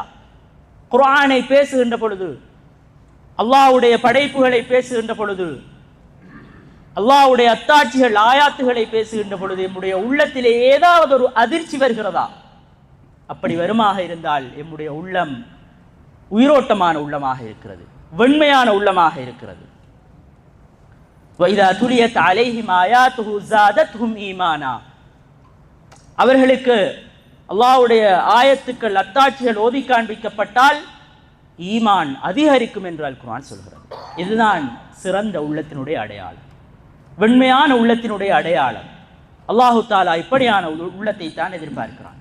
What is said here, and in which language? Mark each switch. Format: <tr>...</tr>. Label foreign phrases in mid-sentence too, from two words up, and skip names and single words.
<ta>குர்ஆனை பேசுகின்ற பொழுது, அல்லாஹ்வுடைய படைப்புகளை பேசுகின்ற பொழுது, அல்லாஹ்வுடைய அத்தாட்சிகள், ஆயாத்துகளை பேசுகின்ற பொழுது நம்முடைய உள்ளத்திலே ஏதாவது ஒரு அதிர்ச்சி வருகிறதா? அப்படி வருமாக இருந்தால் நம்முடைய உள்ளம் உயிரோட்டமான உள்ளமாக இருக்கிறது, வெண்மையான உள்ளமாக இருக்கிறது.</ta> <ar>وَإِذَا تُلِيَتْ عَلَيْهِمْ آيَاتُهُ زَادَتْهُمْ إِيمَانًا,</ar> <ta>அவர்களுக்கு அல்லாஹ்வுடைய ஆயத்துக்கள், அத்தாட்சிகள் ஓதி காண்பிக்கப்பட்டால் ஈமான் அதிகரிக்கும் என்று அல் குர்ஆன் சொல்கிறது. இதுதான் சிறந்த உள்ளத்தினுடைய அடையாளம், வெண்மையான உள்ளத்தினுடைய அடையாளம். அல்லாஹு தஆலா இப்படியான உள்ளத்தை தான் எதிர்பார்க்கிறான்.</ta>